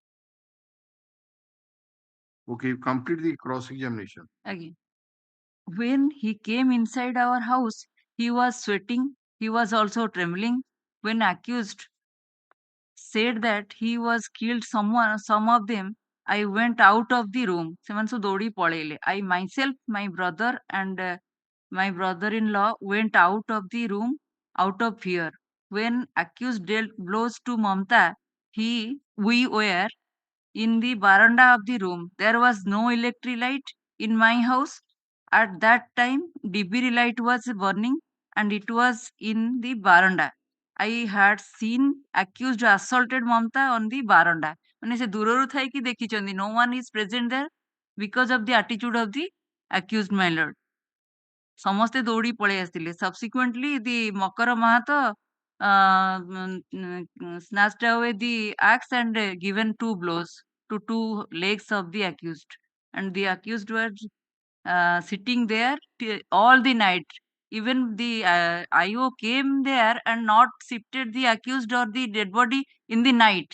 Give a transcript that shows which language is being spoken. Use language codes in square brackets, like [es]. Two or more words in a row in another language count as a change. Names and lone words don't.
[en] Okay, complete the cross-examination. Again, when he came inside our house, he was sweating. He was also trembling. When accused said that he was killed some of them, I went out of the room. [or] ସେମାନେ ସବୁ ଦୌଡ଼ି ପଳେଇଲେ. [en] I myself, my brother and my brother-in-law went out of the room out of fear. When accused dealt blows to Mamta, we were in the veranda of the room. There was no electric light in my house. At that time, DB light was burning and it was in the veranda. I had seen accused assaulted Mamta on the veranda. [or] ମାନେ ସେ ଦୂରରୁ ଥାଇକି ଦେଖିଛନ୍ତି. [en] No one is present there because of the attitude of the accused, my lord. [or] ସମସ୍ତେ ଦୌଡ଼ି ପଳେଇ ଆସିଥିଲେ. [en] Subsequently, the ମକର ମାହାତ snatched away the axe and given 2 blows to 2 legs of the accused. And the accused was sitting there all the night. Even the IO came there and not shifted the accused or the dead body in the night.